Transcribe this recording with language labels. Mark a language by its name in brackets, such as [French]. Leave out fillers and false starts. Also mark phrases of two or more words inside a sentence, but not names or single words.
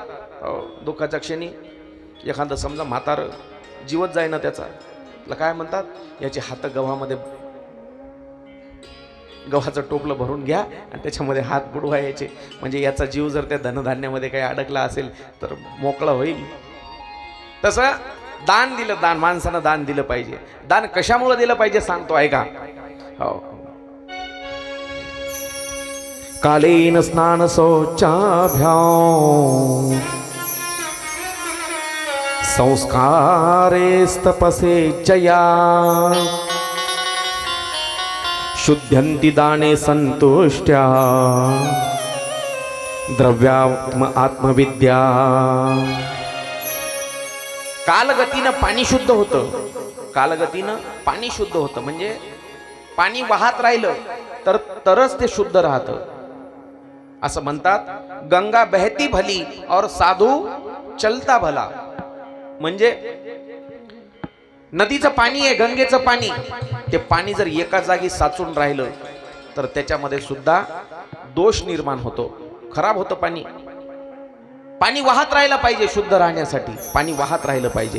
[Marathi] हो, दुःखाच्या क्षणी एखादं समजा म्हातार जीवत जाय ना, त्याचा काय म्हणतात, याचे हात गव्हाचं टोपलं भरून घ्या आणि त्याच्यामध्ये हात बुडवायचे, म्हणजे याचा जीव जर त्या धनधान्यामध्ये काही अडकला असेल तर मोकळा होईल. तसं दान दिलं, माणसानं दान दिलं पाहिजे. दान कशामुळे दिलं पाहिजे सांगतो, ऐका. हो, [Sanskrit] कालेन स्नान शौचाभ्याम संस्कारे तपसे चया शुद्ध्यन्ति दाने संतुष्ट्या द्रव्यात्म आत्मविद्या. [Marathi] कालगतीनं पाणी शुद्ध होतं, कालगतीनं पाणी शुद्ध होतं. म्हणजे पाणी वाहत राहिलं तरच ते शुद्ध राहतं. असं म्हणतात, [Hindi] गंगा बहती भली और साधू चलता भला. [Marathi] म्हणजे नदीचं पाणी आहे, गंगेचं पाणी, ते पाणी जर एका जागी साचून राहिलं तर त्याच्यामध्ये सुद्धा दोष निर्माण होतो, खराब होतं पाणी. पाणी वाहत राहिलं पाहिजे शुद्ध राहण्यासाठी, पाणी वाहत राहिलं पाहिजे.